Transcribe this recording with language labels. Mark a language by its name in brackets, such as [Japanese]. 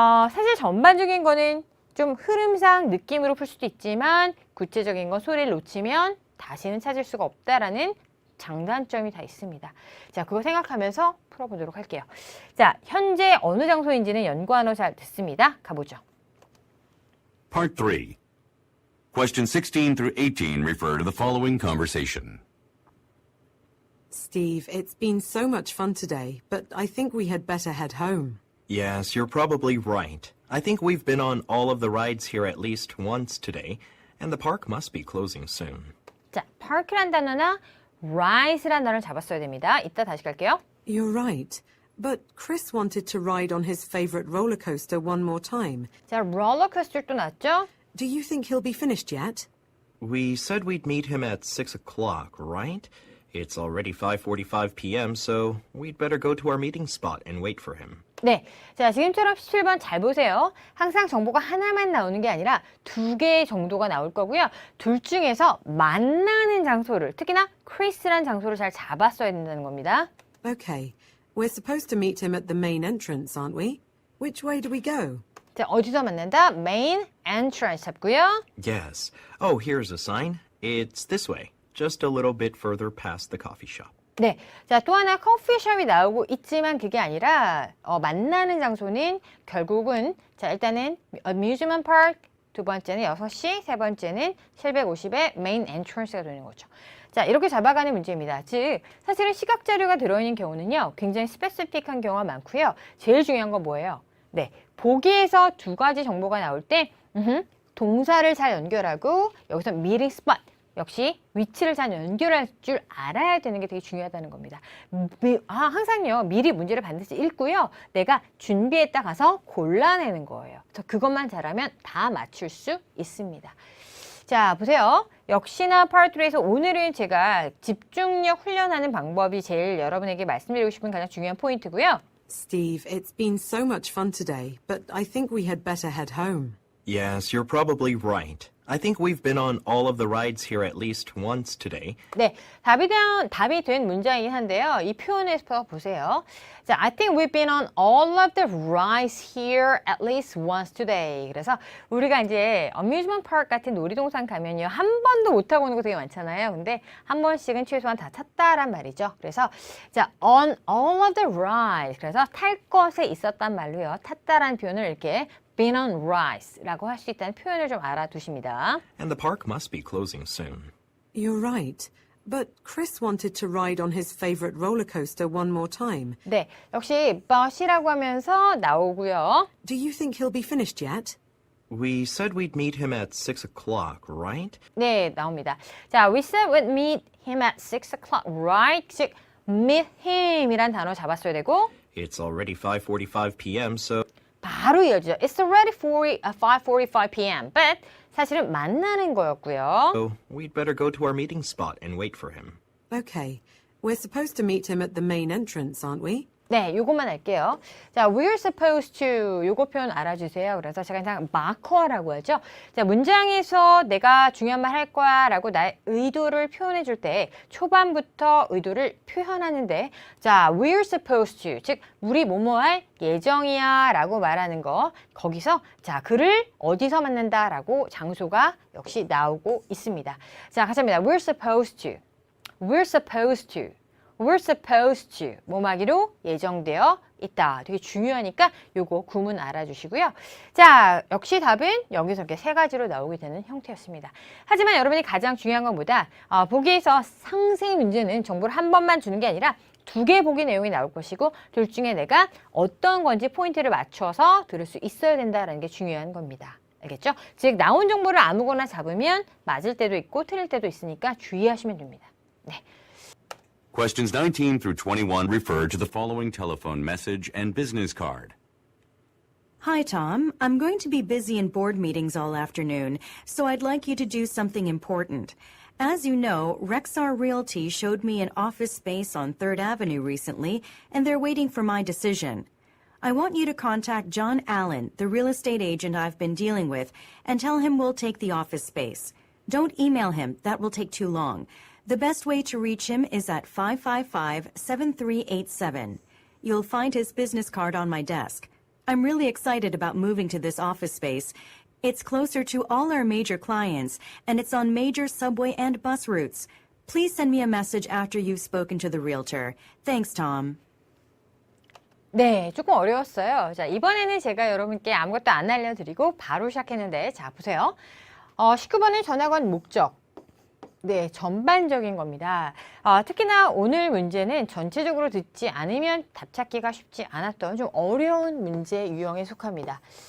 [Korean] 사실 전반적인 거는 좀 흐름상 느낌으로 풀 수도 있지만 구체적인 건 소리를 놓치면 다시는 찾을 수가 없다라는 장단점이 다 있습니다. 자, 그거 생각하면서 풀어보도록 할게요. 자, 현재 어느 장소인지는 연관어 잘 듣습니다. 가보죠. [English] Part 3. Questions 16 through 18 refer to the following conversation. Steve, it's been so much fun today, but I think we had better head home. Yes, you're probably right. I think we've been on all of the rides here at least once today, and the park must be closing soon. [Korean] 자, park란 단어나 ride란 단어를 잡았어야 됩니다. 이따 다시 갈게요. [English] You're right. But Chris wanted to ride on his favorite roller coaster one more time. [Korean] 자, 롤러코스터 또 났죠? [English] Do you think he'll be finished yet? We said we'd meet him at 6 o'clock, right? It's already 5:45 p.m., so we'd better go to our meeting spot and wait for him. [Korean] 네, 자, 지금처럼 17번 잘 보세요. 항상 정보가 하나만 나오는 게 아니라 두 개 정도가 나올 거고요. 둘 중에서 만나는 장소를, 특히나 크리스란 장소를 잘 잡았어야 된다는 겁니다. [English] Okay. We're supposed to meet him at the main entrance, aren't we? Which way do we go? [Korean] 자, 어디서 만난다? [English] Main entrance [Korean] 잡고요. [English] Yes. Oh, here's a sign. It's this way, just a little bit further past the coffee shop. [Korean] 네, 자, 또 하나 커피숍이 나오고 있지만 그게 아니라 만나는 장소는 결국은 자, 일단은 amusement park, 두 번째는 6시, 세 번째는 750의 main entrance가 되는 거죠. 자, 이렇게 잡아가는 문제입니다. 즉, 사실은 시각 자료가 들어있는 경우는요, 굉장히 스페시픽한 경우가 많고요. 제일 중요한 건 뭐예요? 네, 보기에서 두 가지 정보가 나올 때 동사를 잘 연결하고 여기서 meeting spot, 역시 위치를 잘 연결할 줄 알아야 되는 게 되게 중요하다는 겁니다. 항상요, 미리 문제를 반드시 읽고요. 내가 준비했다 가서 골라내는 거예요. 그래서 그것만 잘하면 다 맞출 수 있습니다. 자, 보세요. 역시나 Part 3에서 오늘은 제가 집중력 훈련하는 방법이 제일 여러분에게 말씀드리고 싶은 가장 중요한 포인트고요. Steve, it's been so much fun today, but I think we had better head home. Yes, you're probably right. I think we've been on all of the rides here at least once today. 네, 답이 된 문장이긴 한데요. 이 표현에서 보세요. [English] 자, I think we've been on all of the rides here at least once today. [Korean] 그래서 우리가 이제 amusement park 같은 놀이동산 가면요, 한 번도 못 타고 오는 거 되게 많잖아요. 근데 한 번씩은 최소한 다 탔다란 말이죠. 그래서 자, [English] on all of the rides. [Korean] 그래서 탈 것에 있었단 말로요. 탔다라는 표현을 이렇게 [English] been on rides [Korean] 라고 할 수 있다는 표현을 좀 알아두십니다. [English] And the park must be closing soon. You're right. But Chris wanted to ride on his favorite roller coaster one more time. [Korean] 네, 역시 but이라고 하면서 나오고요. [English] Do you think he'll be finished yet? We said we'd meet him at 6 o'clock, right? [Korean] 네, 나옵니다. [English] 자, we said we'd meet him at 6 o'clock, right? [Korean] 즉, meet him 이란 단어 잡았어야 되고 [English] It's already 5:45 p.m., so [Korean] 바로 이어지죠. [English] It's already 5:45 p.m. [Korean] But 사실은 만나는 거였고요. [English] we'd better go to our meeting spot and wait for him. Okay. We're supposed to meet him at the main entrance, aren't we? [Korean] 네, 요것만 할게요. 자, [English] we're supposed to [Korean] 요거 표현 알아주세요. 그래서 제가 그냥 마커라고 하죠. 자, 문장에서 내가 중요한 말 할 거야 라고 나의 의도를 표현해 줄 때 초반부터 의도를 표현하는데 자, [English] we're supposed to [Korean] 즉 우리 뭐뭐 할 예정이야 라고 말하는 거 거기서 자, 그를 어디서 만난다 라고 장소가 역시 나오고 있습니다. 자, 같이 합니다. [English] We're supposed to We're supposed to We're supposed to [Korean] 뭐하기로 예정되어 있다. 되게 중요하니까 요거 구문 알아주시고요. 자, 역시 답은 여기서 이렇게 세 가지로 나오게 되는 형태였습니다. 하지만 여러분이 가장 중요한 것보다 보기에서 상세 문제는 정보를 한 번만 주는 게 아니라 두 개 보기 내용이 나올 것이고 둘 중에 내가 어떤 건지 포인트를 맞춰서 들을 수 있어야 된다는 게 중요한 겁니다. 알겠죠? 즉 나온 정보를 아무거나 잡으면 맞을 때도 있고 틀릴 때도 있으니까 주의하시면 됩니다. 네. [English] Questions 19 through 21 refer to the following telephone message and business card. Hi, Tom. I'm going to be busy in board meetings all afternoon, so I'd like you to do something important. As you know, Rexar Realty showed me an office space on 3rd Avenue recently, and they're waiting for my decision. I want you to contact John Allen, the real estate agent I've been dealing with, and tell him we'll take the office space. Don't email him. That will take too long. The best way to reach him is at 555-7387. You'll find his business card on my desk. I'm really excited about moving to this office space. It's closer to all our major clients, and it's on major subway and bus routes. Please send me a message after you've spoken to the realtor. Thanks, Tom. [Korean] 네, 조금 어려웠어요. 자, 이번에는 제가 여러분께 아무것도 안 알려드리고 바로 시작했는데 자, 보세요. 19번은 전화관 목적. 네, 전반적인 겁니다. 특히나 오늘 문제는 전체적으로 듣지 않으면 답 찾기가 쉽지 않았던 좀 어려운 문제 유형에 속합니다.